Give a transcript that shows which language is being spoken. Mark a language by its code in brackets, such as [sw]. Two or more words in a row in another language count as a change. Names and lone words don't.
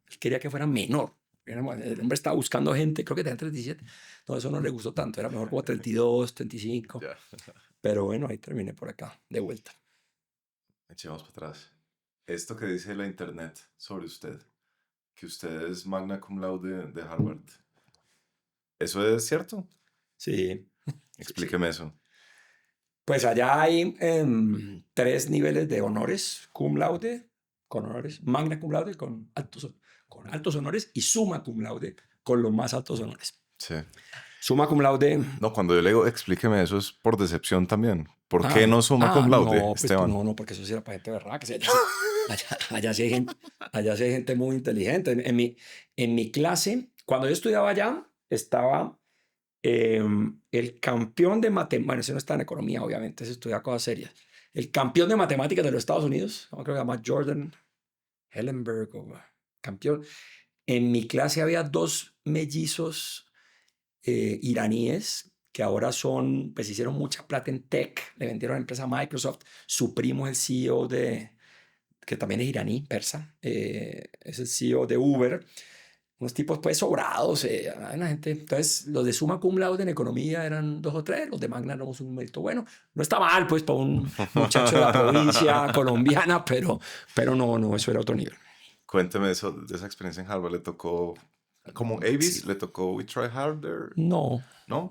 [es] Él quería que fuera menor. El hombre estaba buscando gente, creo que tenía 37. No, eso no le gustó tanto. Era mejor como 32, 35. Ya. Pero bueno, ahí terminé por acá, de vuelta. Echemos para atrás. Esto que dice la internet sobre usted, que usted es [la] magna cum laude [es] de Harvard, ¿eso es cierto? Sí. Explíqueme Sí. eso. Pues allá hay 3 niveles de honores: [la] cum laude, [es] con honores, [la] magna cum laude, [es] con altos honores, y [la] summa cum laude, [es] con los más altos honores. Sí. [la] Summa cum laude. [es] No, cuando yo le digo explíqueme eso es por decepción también. ¿Por qué no [la] summa cum laude, [es] no, pues Esteban? no, porque eso sí era para gente berraca. Allá sí hay gente muy inteligente. En mi clase, cuando yo estudiaba allá, estaba el campeón de matemáticas. Bueno, ese no está en economía, obviamente, ese estudia cosas serias. El campeón de matemáticas de los Estados Unidos, creo que se llama Jordan Hellenberg, campeón. En mi clase había 2 mellizos iraníes que ahora pues hicieron mucha plata en tech, le vendieron a la empresa Microsoft. Su primo es el CEO que también es iraní, persa, es el CEO de Uber. Unos tipos pues sobrados, una gente. Entonces, los de [la] summa cum laude [es] en economía eran 2 o 3, los de magna éramos un mérito bueno. No está mal, pues, para un muchacho de la provincia colombiana, pero no, eso era otro nivel. Cuénteme eso, de esa experiencia en Harvard. ¿Le tocó como Avis? Sí. ¿Le tocó [en] We Try Harder? [es] No. ¿No?